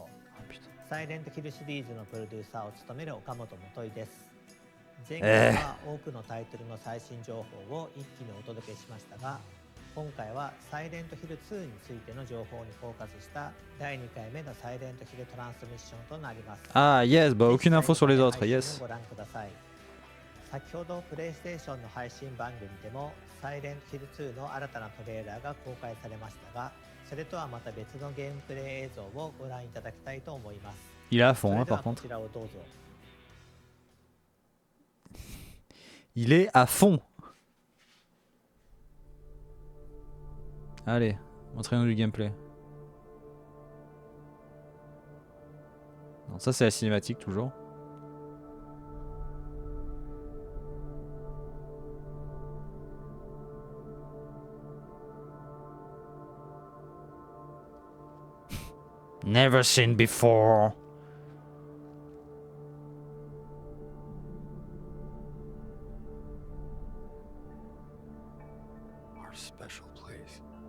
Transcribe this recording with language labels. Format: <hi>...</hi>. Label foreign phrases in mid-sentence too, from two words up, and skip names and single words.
<ja>サイレントヒルシリーズのプロデューサーを務める岡本元井です。前回は多くのタイトルの最新情報を一気にお届けしましたが、今回はサイレントヒル2についての情報にフォーカスした第2回目のサイレントヒルトランスミッションとなります。</ja> <fr>Ah yes, bah aucune info sur les autres, yes.</fr> <ja>ご覧ください。先ほどプレイステーションの配信番組でもサイレントヒル2の新たなトレーラーが公開されましたが、それとはまた別のゲームプレイ映像をご覧いただきたいと思います。</ja> <fr>Il est à fond, hein,</fr> <ja>それでは</ja> <fr>par</fr> <ja>こ</ja> <fr>contre.</fr> <ja>ちらをどうぞ。</ja> <fr>Il est à fond. Allez, montrez-nous du gameplay. Non, ça c'est la cinématique toujours.</fr> <en>Never seen before. Our special place.</en>